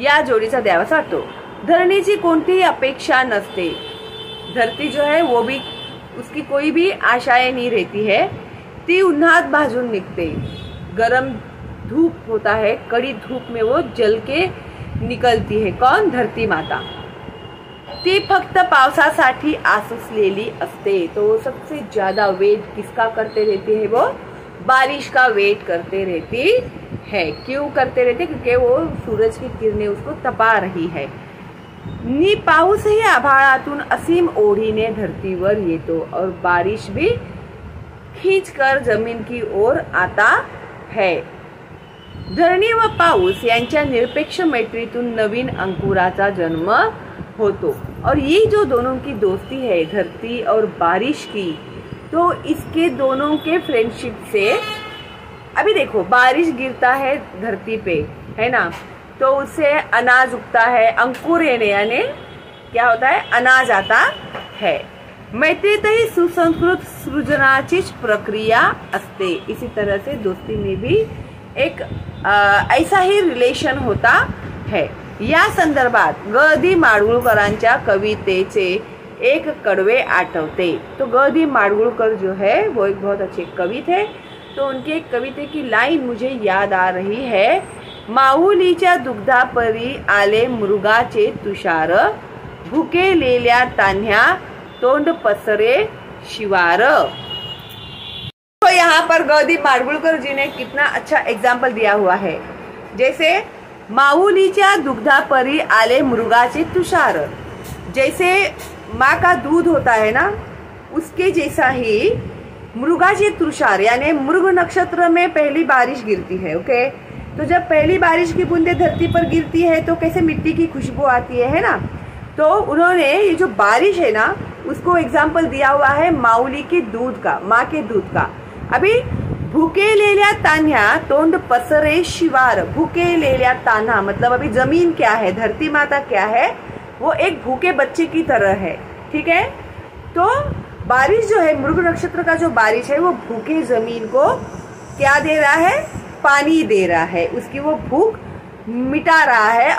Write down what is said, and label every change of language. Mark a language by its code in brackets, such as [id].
[mr] या जोडीचा द्यावासा वाटतो। धरणीची कोणतीही अपेक्षा नसते। [hi] धरती जो है वो भी, उसकी कोई भी आशाएं नहीं रहती है। [mr] ती उन्हात भाजून निघते। [hi] गरम धूप होता है, कड़ी धूप में वो जल के निकलती है। कौन? धरती माता। [mr] ती फक्त पावसासाठी आसुसलेली असते। [hi] तो सबसे ज्यादा वेट किसका करते रहती है? वो बारिश का वेट करते रहती है। क्यों करते रहते? क्योंकि वो सूरज की किरणें उसको तपा रही है। [mr] नी पाऊसही आभाळातून असीम ओढीने धरतीवर येतो [hi] और बारिश भी खींचकर जमीन की ओर आता है। [mr] धरणी व पाऊस यांच्या निरपेक्ष मैत्रीतून नवीन अंकुराचा जन्म होतो। [hi] और ये जो दोनों की दोस्ती है, धरती और बारिश की, तो इसके दोनों के फ्रेंडशिप से, अभी देखो बारिश गिरता है धरती पे, है ना, तो उससे अनाज उगता है, अंकुर येणे यानी क्या होता है? अनाज आता है। [mr] मैत्रीतही सुसंस्कृत सृजनाचीच प्रक्रिया असते। [hi] इसी तरह से दोस्ती में भी एक ऐसा ही रिलेशन होता है। [mr] या संदर्भात ग दी माडगुळकरांच्या कवितेचे एक कडवे आठवते। [hi] तो ग दी माडगुळकर जो है वो एक बहुत अच्छे कवि थे। तो उनके एक कविते की लाइन मुझे याद आ रही है। [mr] माऊलीच्या दुग्धापरी आले मृगाचे तुषार, भुकेलेल्या तान्ह्या तोंड पसरे शिवार। [hi] तो यहाँ पर ग दी माडगुळकर जी ने कितना अच्छा एग्जाम्पल दिया हुआ है। जैसे [mr] माऊलीच्या दुग्धापरी आले मृगाचे तुषार, [hi] जैसे माँ का दूध होता है ना, उसके जैसा ही मृगाचे तुषार यानी मृग नक्षत्र में पहली बारिश गिरती है। ओके, तो जब पहली बारिश की बूंदे धरती पर गिरती है तो कैसे मिट्टी की खुशबू आती है ना। तो उन्होंने ये जो बारिश है ना, उसको एग्जाम्पल दिया हुआ है माऊली के दूध का, माँ के दूध का। [mr] अभी भुकेलेल्या तान्ह्या तोंड पसरे शिवार। [hi] भुकेलेल्या तान्हा मतलब अभी जमीन क्या है, धरती माता क्या है? वो एक भूखे बच्चे की तरह है। ठीक है, तो बारिश जो है, मृग नक्षत्र का जो बारिश है, वो भूखे जमीन को क्या दे रहा है? पानी दे रहा है, उसकी वो भूख मिटा रहा है।